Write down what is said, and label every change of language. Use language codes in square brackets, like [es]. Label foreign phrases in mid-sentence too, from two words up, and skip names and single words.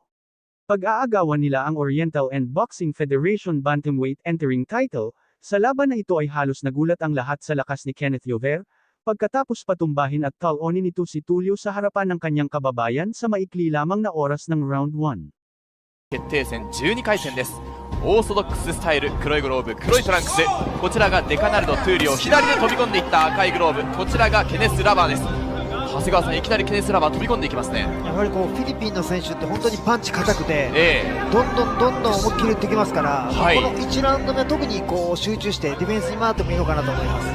[tl] Pag-aagawan nila ang Oriental and Boxing Federation Bantamweight entering title. Sa laban na ito ay halos nagulat ang lahat sa lakas ni Kenneth Lluvia, pagkatapos patumbahin at talonin nito si Tulio sa harapan ng kanyang kababayan sa maikli lamang na oras ng round 1. [ja] 決定戦12回戦です。オーソドックススタイル、黒いグローブ、黒いトランクス、こちらがデカナルド・トゥーリオ、左で飛び込んでいった赤いグローブ、こちらがケネス・ラバーです。長谷川さん、いきなりケネス・ラバー飛び込んでいきますね。やはりこうフィリピンの選手って本当にパンチ硬くて、どんどん思いっきり打ってきますから、この1ラウンド目は特にこう集中してディフェンスに回ってもいいのかなと思います。